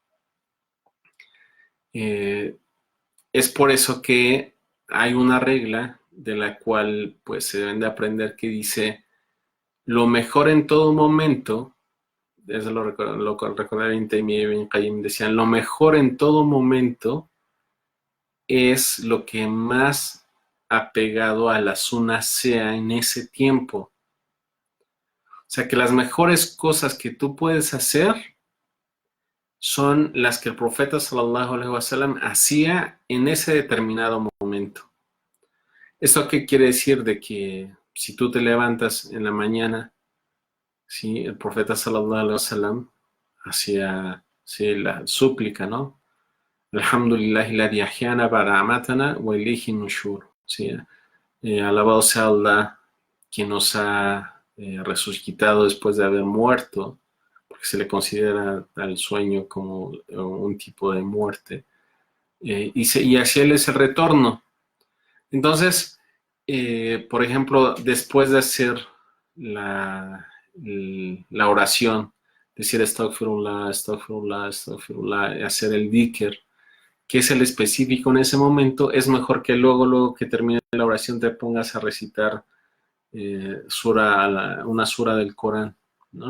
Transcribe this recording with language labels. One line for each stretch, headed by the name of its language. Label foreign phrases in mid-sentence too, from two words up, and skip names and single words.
Spanish: Es por eso que hay una regla de la cual pues se deben de aprender que dice lo mejor en todo momento, eso lo recordaba Ibn Taymiyyah y Ibn Qayyim, decían lo mejor en todo momento es lo que más apegado a la sunna sea en ese tiempo. O sea que las mejores cosas que tú puedes hacer son las que el profeta
Arabic: صلى الله عليه وسلم
Spanish: hacía en ese determinado momento. ¿Esto qué quiere decir? De que si tú te levantas en la mañana, ¿sí? El profeta
Arabic: صلى الله عليه وسلم
Spanish: hacía sí, la súplica, ¿no?
Arabic: الحمد لله الذي أحيانا بعد أماتنا وإليه النشور.
Spanish: ¿Sí? Alabado sea Allah, quien nos ha resucitado después de haber muerto, porque se le considera al sueño como un tipo de muerte, y hacia él es el retorno. Entonces, por ejemplo, después de hacer la oración, decir
Arabic: أستغفر الله، أستغفر الله، أستغفر الله,
Spanish: hacer el dhikr, que es el específico en ese momento, es mejor que luego que termine la oración te pongas a recitar una sura del Corán, ¿no?